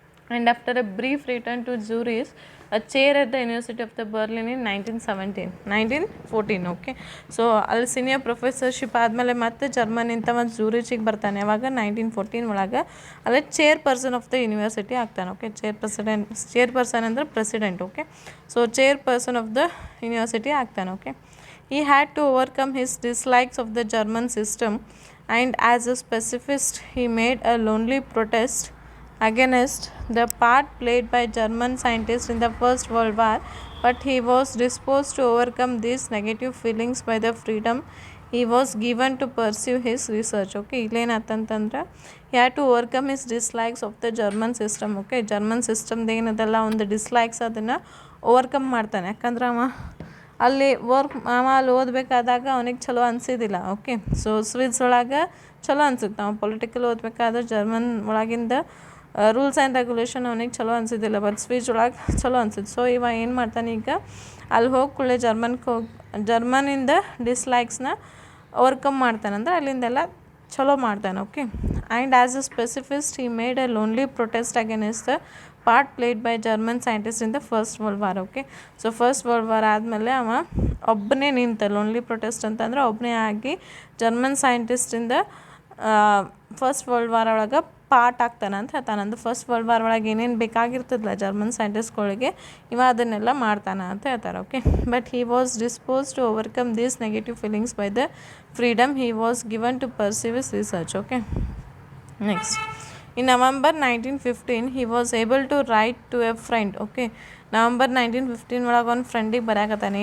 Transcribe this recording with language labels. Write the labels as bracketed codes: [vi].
[en] And after a brief return to Zurich a chair at the University of the Berlin in 1914. [kn] Okay, so ಅಲ್ಲಿ senior professorship ಆದಮೇಲೆ ಮತ್ತೆ ಜರ್ಮನಿಂದ ಮತ್ತು ಝೂರಿಚಿಗೆ ಬರ್ತಾನೆ. ಯಾವಾಗ 1914 ಒಳಗೆ ಅಲ್ಲೇ chair person of the university ಆಗ್ತಾನೆ. ಓಕೆ, ಚೇರ್ ಪರ್ಸನ್ ಅಂದರೆ president. Okay, so chair person of the university ಆಗ್ತಾನೆ. [en] Okay, he had to overcome his dislikes of the German system, and as a pacifist he made a lonely protest against the part played by German scientists in the First World War, but he was disposed to overcome these negative feelings by the freedom he was given to pursue his research. Okay, [kn] ಇಲ್ಲೇನಂತಂದ್ರೆ [en] he had to overcome his dislikes of the German system. [kn] Okay, German ಸಿಸ್ಟಮ್ದು ಏನದಲ್ಲ ಒಂದು dislikes ಅದನ್ನು overcome ಮಾಡ್ತಾನೆ. ಯಾಕಂದ್ರೆ ಅಲ್ಲಿ ಅಲ್ಲಿ ಓದಬೇಕಾದಾಗ ಅವನಿಗೆ ಚಲೋ ಅನಿಸಿದಿಲ್ಲ. Okay, so Swiss ಒಳಗೆ ಚಲೋ ಅನ್ಸುತ್ತೆ, ನಾವು ಪೊಲಿಟಿಕಲ್ ಓದಬೇಕಾದ್ರೆ ಜರ್ಮನ್ ಒಳಗಿಂದ ರೂಲ್ಸ್ ಆ್ಯಂಡ್ ರೆಗ್ಯುಲೇಷನ್ ಅವನಿಗೆ ಚಲೋ ಅನಿಸಿದ್ದಿಲ್ಲ, ಬಟ್ ಸ್ವಿಚ್ ಒಳಗೆ ಚಲೋ ಅನ್ಸಿದ್ದು. ಸೊ ಇವ ಏನು ಮಾಡ್ತಾನೆ, ಈಗ ಅಲ್ಲಿ ಹೋಗಿ ಕೂಡಲೇ ಜರ್ಮನಿಂದ ಡಿಸ್ಲೈಕ್ಸ್ನ ಓವರ್ಕಮ್ ಮಾಡ್ತಾನೆ, ಅಂದರೆ ಅಲ್ಲಿಂದೆಲ್ಲ ಚಲೋ ಮಾಡ್ತಾನೆ. [en] Okay, and as a pacifist he made a lonely protest against the part played by German scientist in the First World War. [kn] Okay, so first world war ಆದಮೇಲೆ ಅವ ಒಬ್ಬನೇ ನಿಂತ, ಲೋನ್ಲಿ ಪ್ರೊಟೆಸ್ಟ್ ಅಂತಂದ್ರೆ ಒಬ್ಬನೇ ಆಗಿ ಜರ್ಮನ್ ಸೈಂಟಿಸ್ಟಿಂದ ಫಸ್ಟ್ ವರ್ಲ್ಡ್ ವಾರ್ ಒಳಗೆ part ಆಗ್ತಾನೆ ಅಂತ ಹೇಳ್ತಾನೆ. ಅಂದ್ರೆ ಫಸ್ಟ್ ವರ್ಲ್ಡ್ ವಾರ್ ಒಳಗೆ ಏನೇನು ಬೇಕಾಗಿರ್ತದಲ್ಲ ಜರ್ಮನ್ ಸೈಂಟಿಸ್ಟ್ಗಳಿಗೆ ಇವ ಅದನ್ನೆಲ್ಲ ಮಾಡ್ತಾನೆ ಅಂತ ಹೇಳ್ತಾರೆ. [en] Okay, but he was dispose to overcome these negative feelings by the freedom he was given to perceive his research. Okay, next, in November 1915 he was able to write to a friend. [kn] Okay, November 1915 ಒಳಗೆ ಒಂದು ಫ್ರೆಂಡಿಗೆ ಬರೆಯಕತ್ತಾನೆ.